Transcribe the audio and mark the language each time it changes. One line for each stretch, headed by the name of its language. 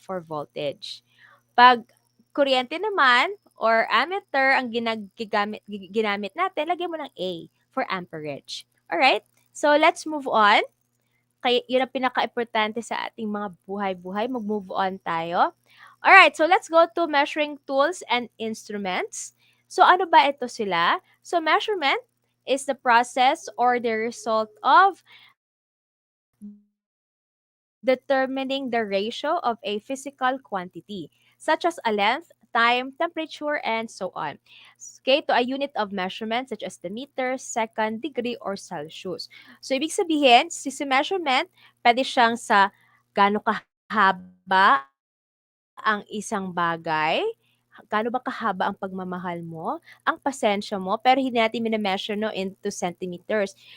English: For voltage.
Filipino: Pag kuryente naman, or ammeter ang ginamit natin, lagyan mo ng A for amperage. Alright?
English: So, let's move on.
Filipino: Kaya yun ang pinaka-importante sa ating mga buhay-buhay. Mag-move on tayo.
English: Alright, so let's go to measuring tools and instruments. So,
Filipino: ano ba ito sila?
English: So, measurement is the process or the result of determining the ratio of a physical quantity, such as a length, time, temperature, and so on. Okay, to a unit of measurement such as the meter, second, degree, or Celsius.
Filipino: So, ibig sabihin, si measurement, pwede siyang sa gaano kahaba ang isang bagay, gaano ba kahaba ang pagmamahal mo, ang pasensya mo, pero hindi natin minimeasure no into centimeters.